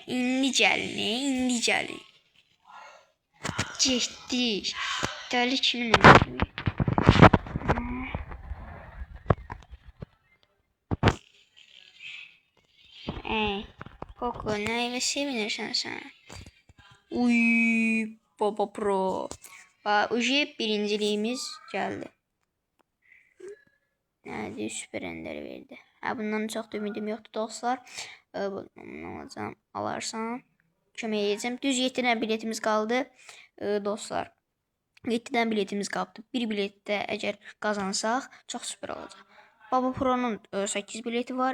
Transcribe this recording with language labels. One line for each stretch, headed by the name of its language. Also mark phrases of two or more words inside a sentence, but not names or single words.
Azerbaijani: İndi gəlin. Getdik. Dəli kimin öldürdü? Koko neylə sevinirsən sən? Uy, Baba Pro.
Turkish: Uji birinciliğimiz geldi. Nerede süper ender verdi.
Azerbaijani: Bundan çox da ümidim yoxdur dostlar. Alacağım. Alarsan kömək edəcəm. Düz 7 dənə biletimiz qaldı. Dostlar 7 dənə biletimiz qaldı. Bir biletdə əgər qazansaq çox süper olacaq. Baba Pro'nun 8 bileti var.